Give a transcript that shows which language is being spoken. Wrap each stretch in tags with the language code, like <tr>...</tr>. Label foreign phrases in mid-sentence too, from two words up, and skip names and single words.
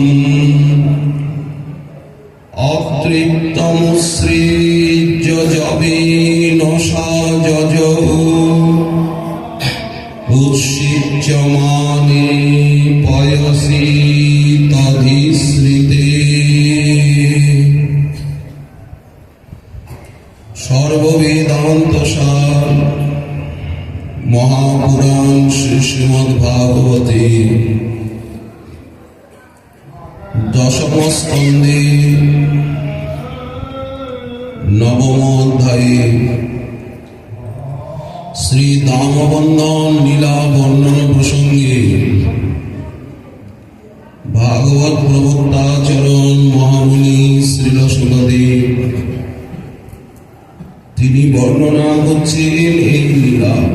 <sa>অতৃপ্তমুৎসৃজ্যজবেন সাযজৌ উৎসিচ্যমানে পয়সি তধিশ্রিতে অন্তঃসার মহাপুরাণ শ্রীমদ্ভাগবতে দশম স্কন্ধে</sa> <bn>নবম অধ্যায়ে শ্রী দামবন্ধন লীলা বর্ণন প্রসঙ্গে ভাগবত প্রবক্তাচরণ মহামুনি শ্রীল শুকদেব তিনি বর্ণনা করছেন এই লীলা।</bn>